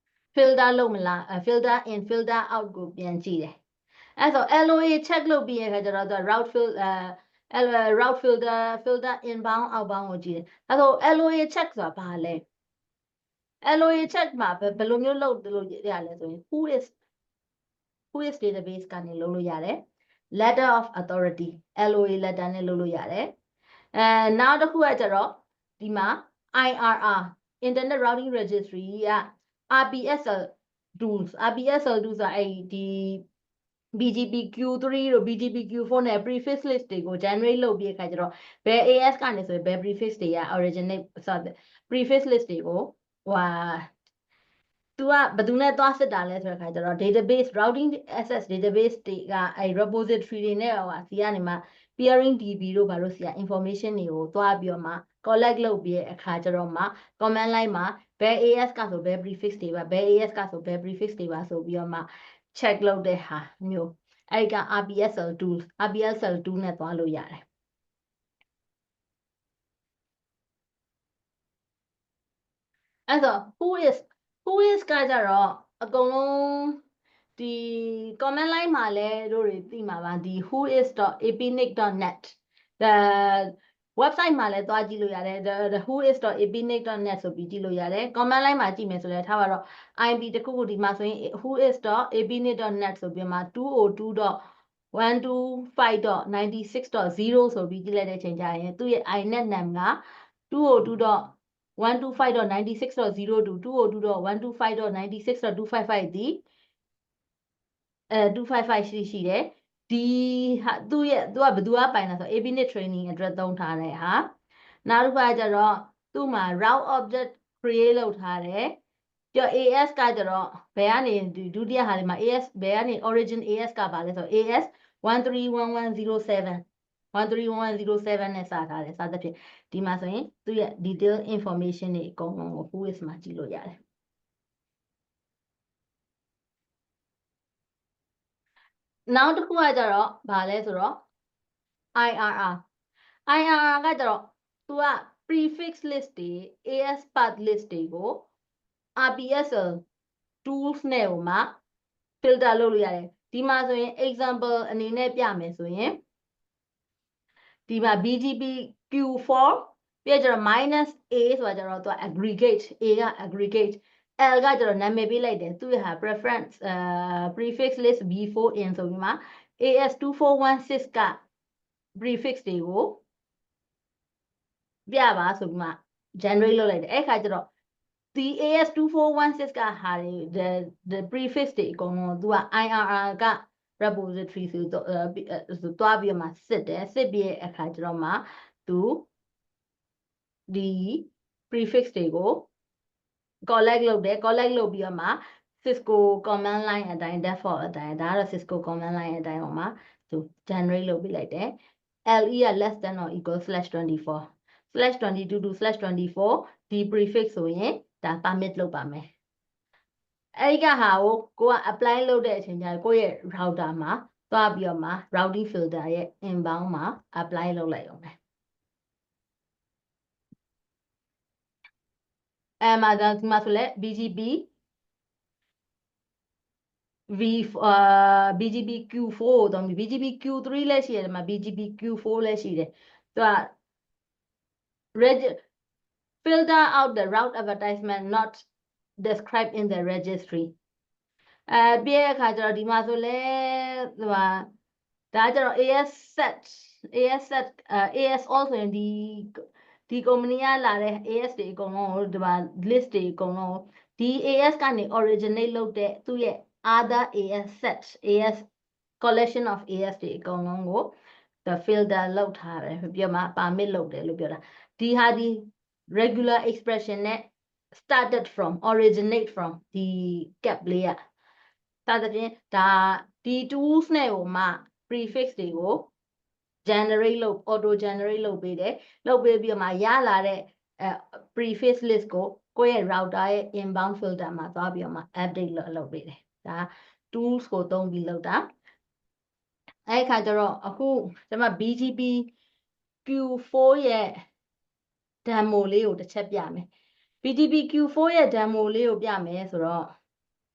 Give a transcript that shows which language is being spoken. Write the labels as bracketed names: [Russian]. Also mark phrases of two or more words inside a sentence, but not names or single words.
[Burmese] filter လုပ်မလား [English] filter in filter out [Burmese] ကိုပြန်ကြည့်တယ်အဲ့ဆို [English] LOA check [Burmese] လုပ်ပြီးရခါကျတော့သူ [English] route filter inbound outbound [Burmese] ကိုကြည့်တယ် အဲ့ဆို [English] LOA check [Burmese] ဆိုတာဘာလဲ [English] LOA check [Burmese] မှာဘယ်လိုမျိုးလုပ်လို့ရလဲဆိုရင် [English] who is database [Burmese] ကနေလုပ်လို့ရတယ် [English] letter of authority LOA letter [Burmese] နဲ့လုပ်လို့ရတယ်နောက်တစ်ခုကကျတော့ဒီမှာ [English] IRR internet routing registry [Burmese] က [English] RPSL tools [Burmese] ဆိုတာအဲ့ဒီ BGP Q3 တို့ BGP Q4 နဲ့ [English] prefix list [Burmese] တွေကို generate လုပ်ပြီးအခါကျတော့ဘယ် AS ကနေဆိုရင်ဘယ် prefix တွေက originate ဆို [English] prefix list [Burmese] တွေကို သူကဘယ်သူနဲ့သွားစစ်တာလဲဆိုတဲ့အခါကျတော့ [English] database routing access database [Burmese] တွေကအဲ့ repository တွေနဲ့စီကနေမှ peering DB တို့ဘာလို့စီက information တွေကိုသွားပြီးတော့မှ collect လုပ်ပြီးတဲ့အခါကျတော့မှ [English] command line [Burmese] မှာဘယ် AS ကဆိုဘယ် prefix တွေပါဘယ် AS ကဆိုဘယ် prefix တွေပါဆိုပြီးတော့မှ check လုပ်တဲ့ဟာမျိုးအဲ့က [English] RPSL tool [Burmese] နဲ့သွားလို့ရတယ် အဲ့တော့ [English] who is [Burmese] ကကြတော့အကုန်လုံးဒီ [English] command line [Burmese] မှာလဲတို့တွေသိမှာပါဒီ [English] whois.apnic.net the website [Burmese] မှာလဲသွားကြည့်လို့ရတယ် [English] the whois.apnic.net [Burmese] ဆိုပြီးကြည့်လို့ရတယ် [English] command line [Burmese] မှာကြည့်မယ်ဆိုလဲထားပါတော့ IP တခုခုဒီမှာဆိုရင် whois.apnic.net ဆိုပြီးမှ 202.125.96.0 ဆိုပြီးကြည့်လိုက်တဲ့အချိန်ကျရင်သူ့ရဲ့ [English] inet name [Burmese] က [English] 202.125.96.0 to 202.125.96.255 [Burmese] ဒီ255ရှိတယ်ဒီဟာသူ့ရဲ့သူ ကဘယ်သူကပိုင်လဲဆိုတော့ [English] APNet training [Burmese] အတွက်သုံးထားတဲ့ဟာနောက်တစ်ခါကျတော့သူ့မှာ [English] route object create [Burmese] လုပ်ထားတယ်ပြီးတော့ AS ကကျတော့ဘယ်ကနေဒုတိယဟာလေးမှာ AS ဘယ်ကနေ [English] origin AS [Burmese] ကပါလဲဆိုတော့ AS 131107 131107နဲ့စထားတယ်စသဖြင့်ဒီမှာဆိုရင်သူ့ရဲ့ [English] detail information [Burmese] တွေအကုန်လုံးကို whois မှာကြည့်လို့ရတယ် နောက်တစ်ခုကကြတော့ဗာလဲဆိုတော့ IRR ကကြတော့သူက [English] prefix list [Burmese] တွေ [English] AS path list [Burmese] တွေကို [English] RPSL tools [Burmese] နဲ့ဟိုမှာ filter လုပ်လို့ရတယ်ဒီမှာဆိုရင် example အနေနဲ့ပြမယ်ဆိုရင်ဒီမှာ BGP Q4 ပြကြတော့ -a ဆိုတာကြတော့သူက [English] aggregate A [Burmese] က [English] aggregate L [Burmese] ကကြတော့နာမည်ပေးလိုက်တယ်သူ့ရဲ့ဟာ [English] preference prefix list B4 in [Burmese] ဆိုပြီးမှ AS2416 က prefix တွေကို ပြပါဆိုပြီးမှ generate လုပ်လိုက်တယ်အဲ့ခါကျတော့ဒီ AS2416 ကဟာတွေ [English] the prefix [Burmese] တွေအကုန်လုံးသူက IRR က repository ဆိုသွားပြီး မှစစ်တယ်စစ်ပြီးတဲ့အခါကျတော့မှသူဒီ prefix တွေကို collect လုပ်တယ် collect လုပ်ပြီးတော့မှ Cisco [English] command line [Burmese] အတိုင်း default အတိုင်းဒါကတော့ [English] Cisco command line [Burmese] အတိုင်းဟိုမှာသူ generate လုပ်ပေးလိုက်တယ် LE က [English] less than or equal /24 /22 to /24 [Burmese] ဒီ prefix ဆိုရင်ဒါ permit လုပ်ပါမယ်အဲ့ဒီကဟာကိုက apply လုပ်တဲ့အချိန်ကျရင်ကိုယ့်ရဲ့ router မှာသွားပြီးတော့မှ [English] routing filter [Burmese] ရဲ့ inbound မှာ apply လုပ်လိုက်အောင်မယ် မှာဒါဒီမှာဆိုလဲ BGP BGP Q4 ကိုတော့ BGP Q3 လည်းရှိတယ်ဒီမှာ BGP Q4 လည်းရှိတယ်သူက [English] filter out the route advertisement not described in the registry [Burmese] ပြည့်အခါကျတော့ဒီမှာဆိုလဲဟိုဒါကျတော့ [English] AS set AS all [Burmese] ဆိုရင်ဒီ company ကလာတဲ့ AS တွေအကုန်လုံးကိုဒီမှာ list တွေအကုန်လုံးဒီ AS ကနေ originate လုပ်တဲ့သူ့ရဲ့ [English] other AS set AS collection of AS [Burmese] တွေအကုန်လုံးကို [English] the filter [Burmese] လုပ်ထားတယ်ပြီးတော့မှ permit လုပ်တယ်လို့ပြောတာဒီဟာဒီ [English] regular expression [Burmese] နဲ့ [English] started from originate from [Burmese] ဒီ cap လေးอ่ะဒါတည်းဒါဒီ tools နဲ့ ဟိုမှ prefix တွေကို generate လုပ် [English] auto generate [Burmese] လုပ်ပေးတယ်လုပ်ပေးပြီးတော့မှရလာတဲ့ [English] prefix list [Burmese] ကိုကိုယ့်ရဲ့ router ရဲ့ [English] inbound filter [Burmese] မှာသွားပြီးတော့မှ update လုပ်ပေးတယ်ဒါ tools ကိုသုံးပြီးလုပ်တာအဲ့ခါကျတော့အခုကျွန်မ BGP Q4 ရဲ့ demo လေးကိုတစ်ချက်ပြမယ် BGP Q4 ရဲ့ demo လေးကိုပြမယ်ဆိုတော့